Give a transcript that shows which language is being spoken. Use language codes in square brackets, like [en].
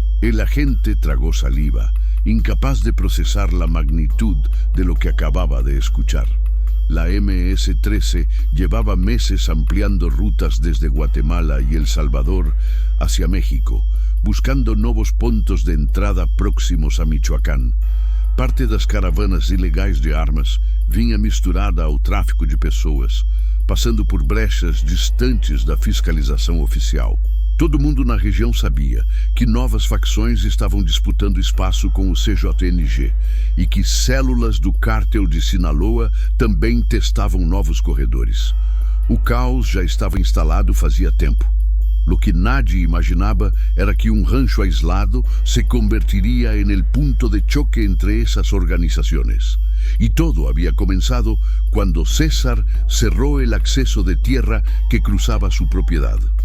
[es] El agente tragó saliva, incapaz de procesar la magnitud de lo que acababa de escuchar. La MS-13 llevaba meses ampliando rutas desde Guatemala y El Salvador hacia México, buscando nuevos puntos de entrada próximos a Michoacán. [pt] Parte das caravanas ilegais de armas vinha misturada ao tráfico de pessoas, passando por brechas distantes da fiscalização oficial. Todo mundo na região sabia que novas facções estavam disputando espaço com o CJNG e que células do cártel de Sinaloa também testavam novos corredores. O caos já estava instalado fazia tempo. [es] Lo que nadie imaginaba era que un rancho aislado se convertiría en el punto de choque entre esas organizaciones. Y todo había comenzado cuando César cerró el acceso de tierra que cruzaba su propiedad.